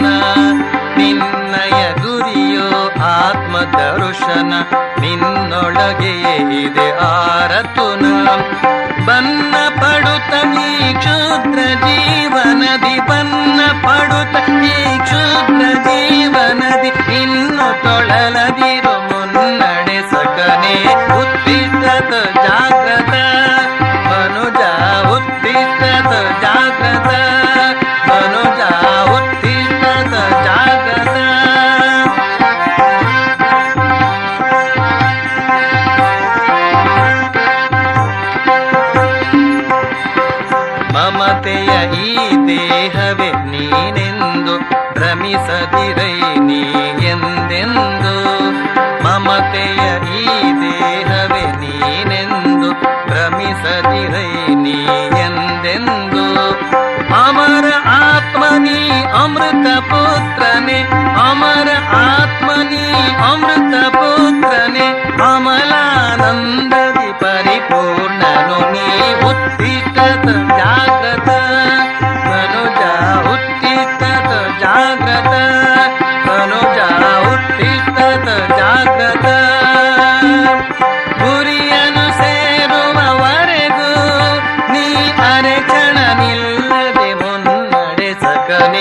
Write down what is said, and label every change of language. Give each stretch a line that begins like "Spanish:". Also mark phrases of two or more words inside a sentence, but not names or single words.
Kannada: ನಿನ್ನಯ ಗುರಿಯೋ ಆತ್ಮ ದರ್ಶನ ನಿನ್ನೊಳಗೆಯೇ ಇದೆ ಆರತುನ. ಬನ್ನ ಪಡುತ್ತ ಈ ಕ್ಷುದ್ರ ಜೀವನದಿ, ಬನ್ನ ಪಡುತ್ತ ಈ ಕ್ಷುದ್ರ ಜೀವನದಿ, ಇನ್ನು ತೊಳಲದಿರು ಮುನ್ನಡೆ ಸಕನೆ.
Sanskrit: ಉತ್ತಿಷ್ಟತ ಜಾಗ್ರತ ಮನುಜ, ಉತ್ತಿಷ್ಟತ ಜಾಗ್ರತ ಮನುಜ, ಉತ್ತಿಷ್ಟತ ಜಾಗ್ರತ.
Kannada: ಮಮತೆಯ ಈ ದೇಹವೇ ನೀನೆಂದು ಭ್ರಮಿಸದಿರೈ ನೀ ಎಂದೆಂದು. ಮಮತೆಯ ಈ ದೇಹವೇ ನೀನೆಂದು ಭ್ರಮಿಸದಿರೈ ನೀ ಎಂದೆಂದು. ಅಮರ ಆತ್ಮನಿ ಅಮೃತ ಪುತ್ರನೆ, ಅಮರ ಆತ್ಮನಿ ಅಮೃತ ಪುತ್ರನೆ, ಅಮಲಾನಂದದಿ ಪರಿಪೂರ್ಣನು ನೀ.
Sanskrit: ಉತ್ತಿಷ್ಟತ ಜಾಗ್ರತ ಮನುಜ, ಉತ್ತಿಷ್ಟತ ಜಾಗ್ರತ ಮನುಜ, ಉತ್ತಿಷ್ಟತ ಜಾಗ್ರತ.
Kannada: ಗುರಿಯನ್ನು ಸೇರುವವರೆಗೂ ನೀ ಅರೆಕ್ಷಣ ನಿಲ್ಲದೆ ಮುನ್ನಡೆ ಸಕನೆ.